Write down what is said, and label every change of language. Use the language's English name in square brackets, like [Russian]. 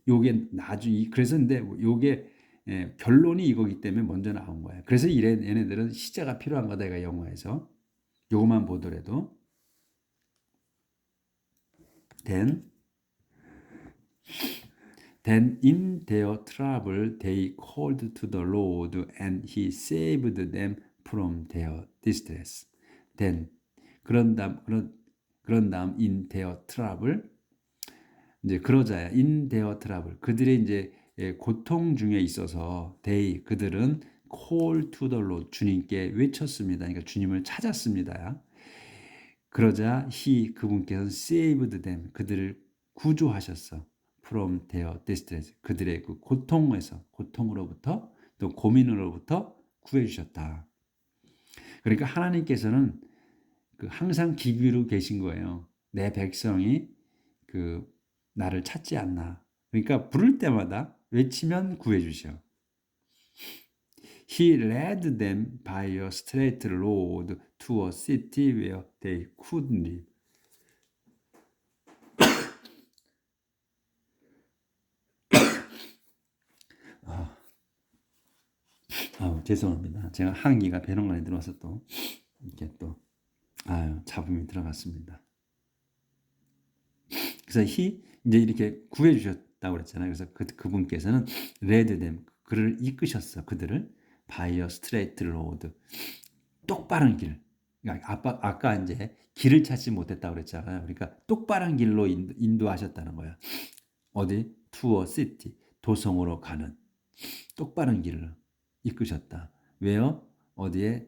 [Korean] 요게 나중에 그래서 근데 요게 결론이 이거기 때문에 먼저 나온 거야. 그래서 얘네들은 시제가 필요한 거다. 이가 영어에서 요것만 보더라도 [English] then in their trouble they called to the Lord and he saved them from their distress. [Korean] then 그런 다음 [English] in their trouble [Korean] 이제 그러자야 in their trouble 그들의 이제 고통 중에 있어서 그들은 [English] call to the Lord [Korean] 주님께 외쳤습니다. 그러니까 주님을 찾았습니다. 그러자 그분께서는 [English] saved them [Korean] 그들을 구조하셨어. [English] from their distress [Korean] 그들의 그 고통으로부터 또 고민으로부터 구해 주셨다. 그러니까 하나님께서는 항상 기비로 계신 거예요. 내 백성이 나를 찾지 않나. 그러니까 부를 때마다 외치면 구해 주셔. [English] He led them by a straight road to a city where they could live. [Korean] 죄송합니다. 제가 한기가 배롱간에 들어와서 또 이렇게 또 잡음이 들어갔습니다. 그래서 이제 이렇게 구해 주셨다고 그랬잖아요. 그래서 그분께서는 [English] led them [Korean] 그를 이끄셨어. 그들을 [English] by a straight road [Korean] 똑바른 길. 그러니까 아까 이제 길을 찾지 못했다고 그랬잖아요. 그러니까 똑바른 길로 인도하셨다는 거야. 어디? [English] to a city [Korean] 도성으로 가는 똑바른 길을 이끄셨다. 왜요? 어디에?